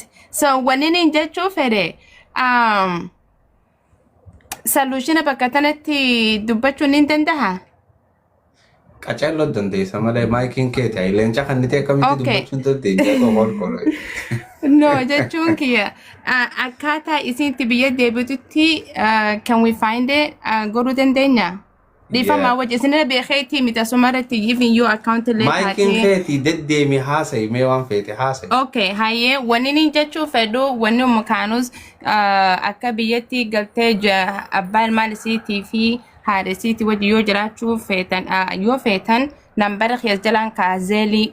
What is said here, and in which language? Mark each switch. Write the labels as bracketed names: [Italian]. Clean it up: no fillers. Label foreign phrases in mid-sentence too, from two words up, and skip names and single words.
[Oromo] So wannini jechuun fedhe solution bakka tanatti dubbachuun ni danda'a? Qacaalloo dandeessa malee maayikiin keeti leenca hannitee akkamitti dubbachuun dandeenya? No, jechuun kiyya akkaataa isitti biyya deebitutti [English] can we find it [Oromo] godhuu dandeenya? Dhiifama wajji isinirra beekeetii miti asumarratti [English] giving you account letter. [Oromo] Maayikiin keeti deddeemi haasa'i mee waan feete haasa'i. Okay, hayyee wanni jechuu fedhu wanni ummu kaanuus akka biyyatti galtee abbaa ilmaan isiitii fi haadha isiitii wajji yoo feetan nambara keessa jalaan kaazeelii.